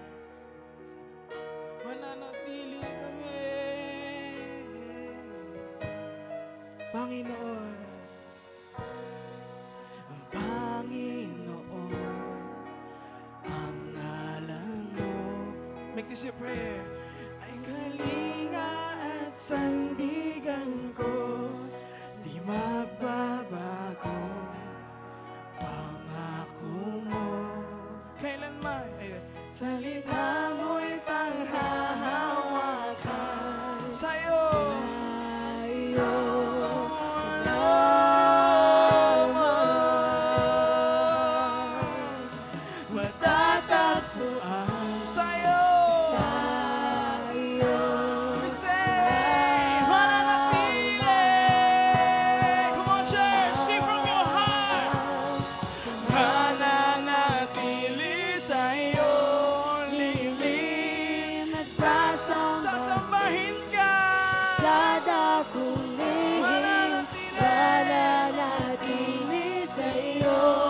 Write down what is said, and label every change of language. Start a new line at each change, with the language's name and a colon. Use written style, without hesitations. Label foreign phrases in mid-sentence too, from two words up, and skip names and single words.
Filipino: Mananatili kami, Panginoon. Ang Panginoon, ang ngalan mo.
English: Make this your prayer.
Filipino: Ay kalinga at sandigan ko, di magbabago pangako mo. Kailanman salita mo'y panghahawakan sa'yo. Matatagpuan sa'yo.
English: We say, mananatili. Come on, church, sing from your heart.
Filipino: Mananatili sa'yo lilim, at sasambahin ka sa dakong lihim. Mananatili sa'yo